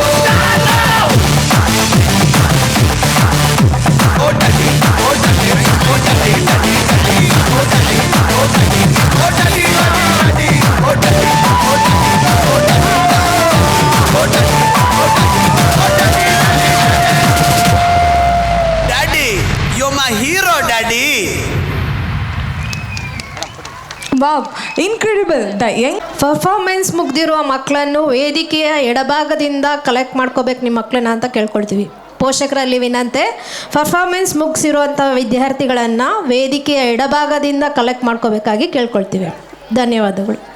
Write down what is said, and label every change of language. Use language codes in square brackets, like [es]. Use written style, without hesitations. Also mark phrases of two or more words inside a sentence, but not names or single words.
[en] Oh daddy, oh daddy, oh daddy, daddy, daddy, oh daddy, oh daddy, oh daddy, daddy, daddy, oh daddy, oh daddy, oh daddy, oh daddy, oh daddy, oh daddy, daddy, you're my hero, daddy. Wow, incredible. The young [kn] ಪರ್ಫಾರ್ಮೆನ್ಸ್ ಮುಗ್ದಿರುವ ಮಕ್ಕಳನ್ನು ವೇದಿಕೆಯ ಎಡಭಾಗದಿಂದ ಕಲೆಕ್ಟ್ ಮಾಡ್ಕೋಬೇಕು ನಿಮ್ಮ ಮಕ್ಕಳನ್ನ ಅಂತ ಕೇಳ್ಕೊಳ್ತೀವಿ. ಪೋಷಕರಲ್ಲಿ ವಿನಂತೆ, ಪರ್ಫಾರ್ಮೆನ್ಸ್ ಮುಗಿಸಿರುವಂಥ ವಿದ್ಯಾರ್ಥಿಗಳನ್ನು ವೇದಿಕೆಯ ಎಡಭಾಗದಿಂದ ಕಲೆಕ್ಟ್ ಮಾಡ್ಕೋಬೇಕಾಗಿ ಕೇಳ್ಕೊಳ್ತೀವಿ. ಧನ್ಯವಾದಗಳು.